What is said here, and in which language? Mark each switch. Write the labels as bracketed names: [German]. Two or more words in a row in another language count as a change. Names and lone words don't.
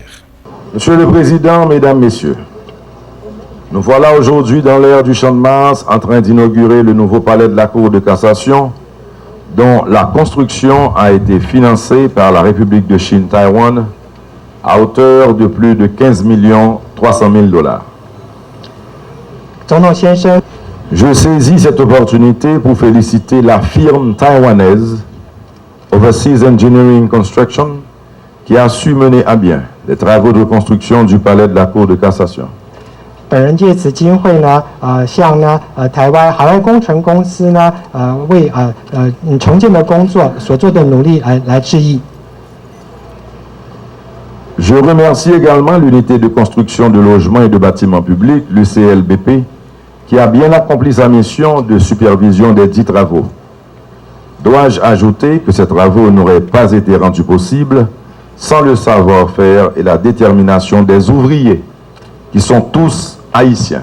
[French] Monsieur le Président, Mesdames, Messieurs, nous voilà aujourd'hui dans l'ère du Champ de Mars en train d'inaugurer le nouveau palais de la Cour de cassation dont la construction a été financée par la République de Chine Taïwan à hauteur de plus de 15 300 000 dollars. Je saisis cette opportunité pour féliciter la firme taïwanaise Overseas Engineering Construction qui a su mener à bien les travaux de construction du palais de la Cour de cassation. [Chinese] 本人借此机会呢，向台湾海外工程公司呢，为重建的工作所做的努力来致意。 [French] Je remercie également l'unité de construction de logements et de bâtiments publics, l'UCLBP, qui a bien accompli sa mission de supervision des dits travaux. Dois-je ajouter que ces travaux n'auraient pas été rendus possibles sans le savoir-faire et la détermination des ouvriers, qui sont tous haïtiens.